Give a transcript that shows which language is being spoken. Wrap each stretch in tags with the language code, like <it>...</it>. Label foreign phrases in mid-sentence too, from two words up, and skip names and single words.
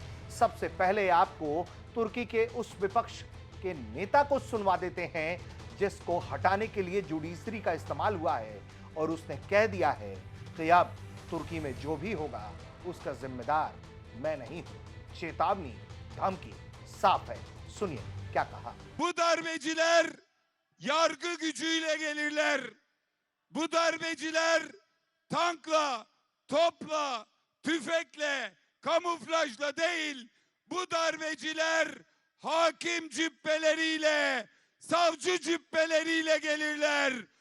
<hi>सबसे पहले आपको तुर्की के उस विपक्ष के नेता को सुनवा देते हैं जिसको हटाने के लिए जुडिशरी का इस्तेमाल हुआ है, और उसने कह दिया है कि अब तुर्की में जो भी होगा उसका जिम्मेदार मैं नहीं हूं। चेतावनी, धमकी साफ है। सुनिए क्या कहा।</hi> <tr>Bu darbeciler yargı gücüyle gelirler. Bu darbeciler tankla, topla, tüfekle, kamuflajla değil. Bu darbeciler hakim cübbeleriyle, savcı cübbeleriyle gelirler.</tr>